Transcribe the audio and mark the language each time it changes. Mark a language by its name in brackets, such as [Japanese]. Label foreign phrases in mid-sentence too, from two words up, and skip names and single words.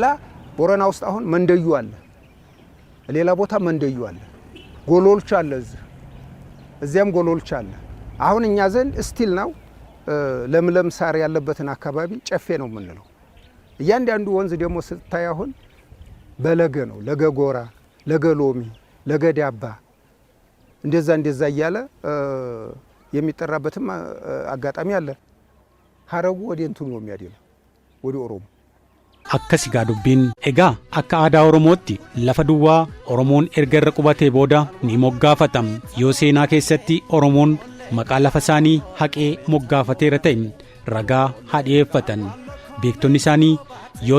[Amharic] ቦረና ውስጥ አሁን መንደዩ አለ ሌላ ቦታ መንደዩ አለ ጎሎልቻ አለ እዚያም ጎሎልቻ አለ አሁን እኛ ዘንድ ስቲል ነው ለምለም ሳር ያለበትን አካባቢ ጨፌ ነው የምንለው እያንዳንዱ ወንዝ ደግሞ ስታይ አሁን በለገ ነው ለገጎራ ለገሎሚ ለገዳባ እንደዛ እያለ የሚጠራበትም አጋጣሚ አለ ሀረቡ ወደ እንትኑ ነው የሚያደለው ወደ ኦሮሞ [Oromo] akkasi gaadubbiin egaa akka aadaa oromootti lafa duwwaa oromoon erga irra qubatee booda ni moggaafatam yoo seenaa keessatti oromoon maqaa lafa isaanii haqee moggaafateera ta'e ragaa hadhiyeeffatan beektonni isaanii yoo